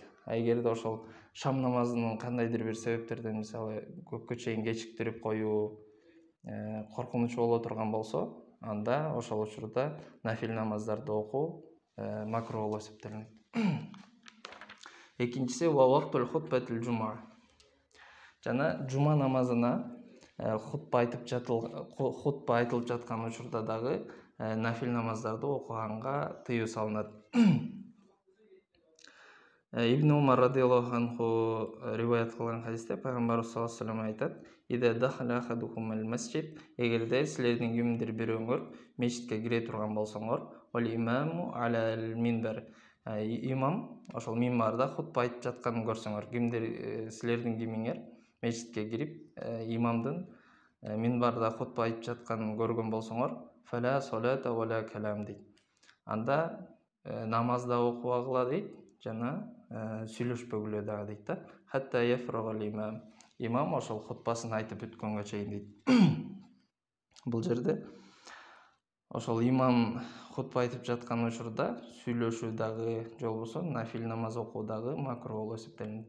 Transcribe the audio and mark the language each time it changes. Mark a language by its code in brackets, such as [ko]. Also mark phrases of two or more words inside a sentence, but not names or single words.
[ky] Эгерде ошол шам намазынын кандайдыр бир себептерден мисалы көпкө чейин кечиктирип коюу коркунучу боло турган болсо, анда ошол учурда нафил намаздарды окуу макруh болуп эсептелинет. [ar] Экинчиси وقت الخطبة الجمعة. [ky] Жана жума намазына хутба айтылып жаткан учурда дагы нафил намаздарды окуганга тыюу салынат. Ибн Умар [ar] رضي الله عنه [ky] риваят кылган хадисте пайгамбарыбыз [ar] صلى الله عليه وسلم [ky] айтат: [ar] "إذا دخل أحدكم المسجد", [ky] эгерде силердин кимдир бирөөңөр мечитке кире турган болсоңор, [ar] "والإمام على المنبر", [ky] имам ошол минбарда хутба айтып жатканын көрсөңөр, кимдир силердин кимиңер мечитке кирип имамдын минбарда хутба айтып жатканын көргөн болсоңор, [ar] "فلا صلاة ولا كلام" дейт. [ky] Анда намазда окубагыла дейт, жана сүйлөшпөгүлө дагы дейт да. [ar] حتى يفرغ الإمام. [ky] Имам ошол хутбасын айтып бүткөнгө чейин дейт. Бул жерде ошол имам хутба айтып жаткан учурда сүйлөшүү дагы же болбосо нафил намаз окуу дагы макруh болуп эсептелинет.